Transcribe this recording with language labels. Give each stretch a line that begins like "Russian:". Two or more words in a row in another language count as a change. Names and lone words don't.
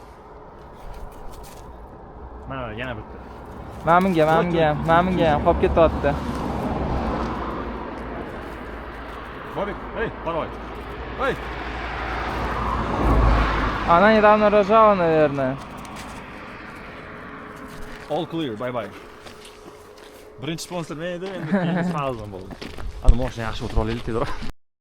Uzbek: Mana yana bitta. Menga ham qolib ketyapti. Bobik, hey, qara. Hey.
Russian: Она недавно рожала, наверное.
English: All clear, bye.
Uzbek: Birinchi sponsor men edi, endi keyingi farzand bo'ldi. Ana mashina yaxshi o'tira olaylik tezroq.